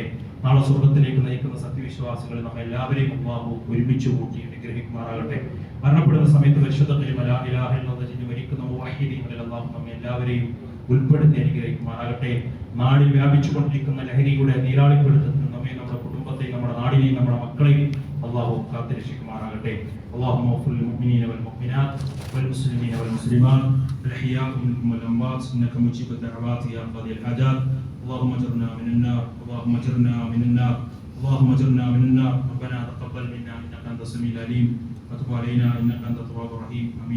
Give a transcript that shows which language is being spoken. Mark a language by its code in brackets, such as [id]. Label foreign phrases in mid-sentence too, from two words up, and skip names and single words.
[ml] നാളെ സ്വർഗ്ഗത്തിലേക്ക് നയിക്കുന്ന സത്യവിശ്വാസികളെ നമ്മെ എല്ലാവരെയും അല്ലാഹു ഒരുമിച്ച് കൂട്ടി അനുഗ്രഹിക്കുമാറാകട്ടെ. മരണപ്പെടുന്ന സമയത്ത് പരിശുദ്ധ കലിമ [ar] لا إله إلا الله [ml] ചൊല്ലി മരിക്കുന്ന മുവഹിദീങ്ങളിൽ അല്ലാഹു നമ്മെ എല്ലാവരെയും ഉൾപ്പെടുത്തി അനുഗ്രഹിക്കുമാറാകട്ടെ. നാടിൽ വ്യാപിച്ചുകൊണ്ടിരിക്കുന്ന ലഹരിയുടെ നീരാളിപ്പെടുത്തുന്ന നമ്മെ നമ്മുടെ കുടുംബത്തെയും നമ്മുടെ നാടിനെയും നമ്മുടെ മക്കളെയും അല്ലാഹു കാത്തുരക്ഷിക്കുമാറാകട്ടെ. [ar] اللهم اغفر للمؤمنين والمؤمنات والمسلمين والمسلمات الأحياء منهم والأموات إنك مجيب الدعوات يا قاضي الحاجات. اللهم اجرنا من النار اللهم اجرنا من النار اللهم اجرنا من النار. ربنا تقبل منا إنك أنت السميع العليم وتب علينا إنك أنت التواب الرحيم.